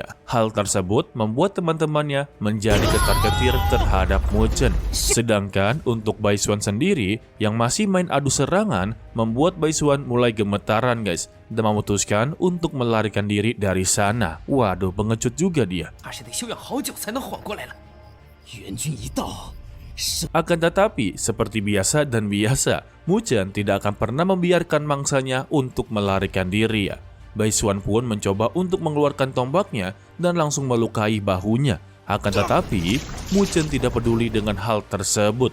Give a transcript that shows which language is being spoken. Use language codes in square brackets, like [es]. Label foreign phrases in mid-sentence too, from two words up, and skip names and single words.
[id] Hal tersebut membuat teman-temannya menjadi ketar-ketir terhadap Mu Chen. Sedangkan untuk Bai Xuan sendiri yang masih main adu serangan, membuat Bai Xuan mulai gemetaran guys, dan memutuskan untuk melarikan diri dari sana. Waduh, pengecut juga dia. [zh] 还是得休养好久才能缓过来了。援军一到， [id] Akan tetapi, seperti biasa dan biasa, Mu Chen tidak akan pernah membiarkan mangsanya untuk melarikan diri ya. Bai Xuan pun mencoba untuk mengeluarkan tombaknya dan langsung melukai bahunya. Akan tetapi, Mu Chen tidak peduli dengan hal tersebut.